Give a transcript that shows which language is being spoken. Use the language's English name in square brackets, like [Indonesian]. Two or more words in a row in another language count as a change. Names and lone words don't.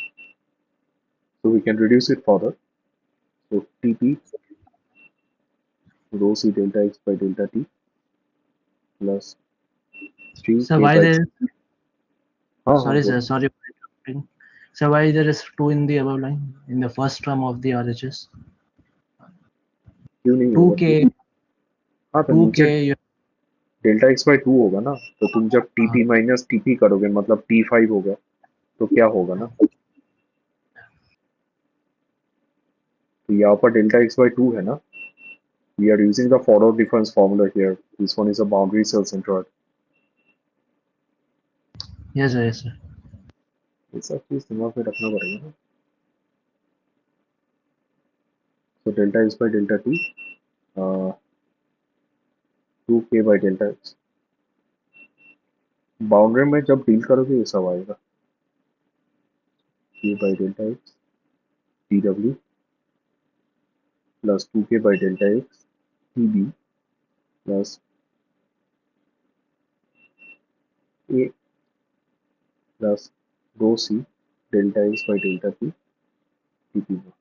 [English] So we can reduce it further. So Tp rho c delta x by delta T plus So 3k why by there? [Hindi] हाँ [English] Sorry, [Hindi] बोलो. [English] sir. Sorry for interrupting. So why there is 2 in the above line in the first term of the RHS? [Hindi] क्यों नहीं होगा 2k, 2. हाँ तो नीचे 2k. [English] delta x by 2 [Hindi] होगा ना. तो तुम जब [English] Tp minus Tp [Hindi] करोगे मतलब T5 होगा तो क्या होगा ना. तो यहाँ पर [English] delta x by 2 [Hindi] है ना. [English] We are using the forward difference formula here. This one is a boundary cell centroid. Yes, sir. Yes, sir. [Hindi] ये सब चीज दिमाग में रखना पड़ेगा ना. [English] So delta x by delta t, 2k by delta x. [Hindi] बाउंड्री में जब डील करोगे ये सब आएगा. [English] k by delta x tw plus 2k by delta x tb plus a plus rho c delta x by delta t tp naught.